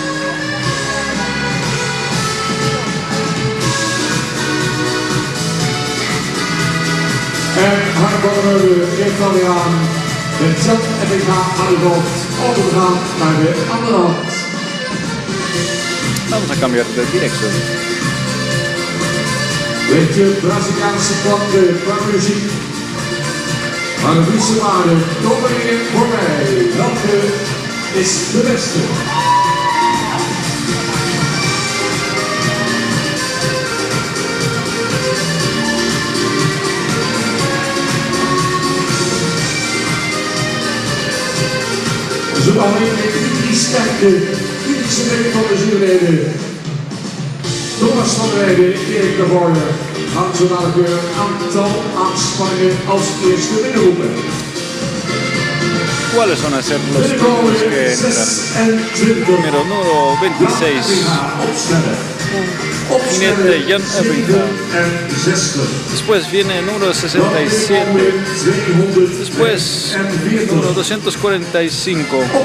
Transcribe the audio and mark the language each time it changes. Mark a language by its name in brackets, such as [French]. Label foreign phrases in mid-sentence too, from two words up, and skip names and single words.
[Dutch] En Harbonnen de Italiaan met Jan Ebbinga aan het hoofd overgegaan naar de andere hand. [Spanish] Vamos a cambiar de dirección. [Dutch] Beetje Braziliaanse klanken qua muziek. Maar de wisselwaarde, dominee voor mij. Welke is de beste? Zo alleen kritisch kijken, kritische mening van de juryleden. Thomas van der Weijden, Erik de Voorde. Gaan zo dadelijk weer een aantal aanspanningen als eerste binnenroepen. [Spanish] ¿Cuáles van a ser los números que entran? Número 26. Jinete Jan Ebbinga. Después viene el número 67. Después número 245.